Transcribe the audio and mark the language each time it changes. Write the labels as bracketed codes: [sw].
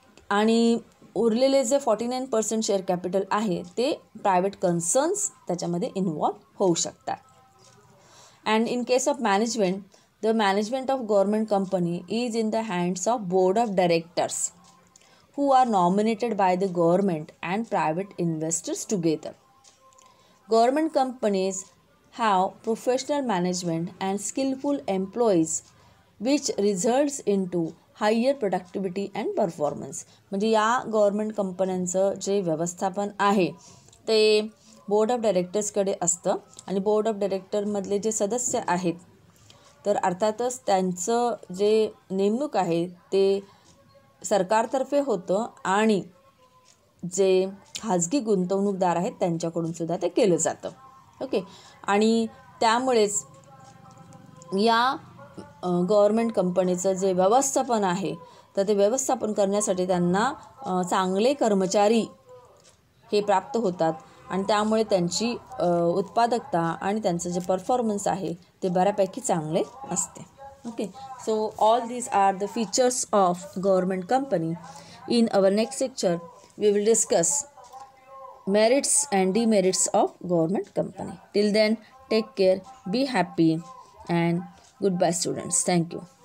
[mr] आणि उरलेले जे 49% शेअर कॅपिटल आहे ते प्रायव्हेट कन्सर्न्स त्याच्यामध्ये इन्व्हॉल्व होऊ शकतात. [en] And in case of management, the management of government company is in the hands of board of directors who are nominated by the government and private investors together. Government companies have professional management and skillful employees which results into higher productivity and performance. [mr] म्हणजे या government कंपन्यांचं जे व्यवस्थापन आहे ते board of डायरेक्टर्सकडे असतं आणि board of डायरेक्टरमधले जे सदस्य आहेत तर अर्थातच त्यांचं जे नेमणूक आहे ते सरकारतर्फे होतं आणि जे खाजगी गुंतवणूकदार आहेत त्यांच्याकडून सुद्धा ते केलं जातं. ओके. आणि त्यामुळेच या गव्हर्मेंट कंपनीचं जे व्यवस्थापन आहे तर ते व्यवस्थापन करण्यासाठी त्यांना चांगले कर्मचारी हे प्राप्त होतात आणि त्यामुळे त्यांची उत्पादकता आणि त्यांचं जे परफॉर्मन्स आहे ते बऱ्यापैकी चांगले असते. [en] Okay. So all these are the features of government company. In our next lecture we will discuss merits and demerits of government company. Till then, take care, be happy, and goodbye students. Thank you.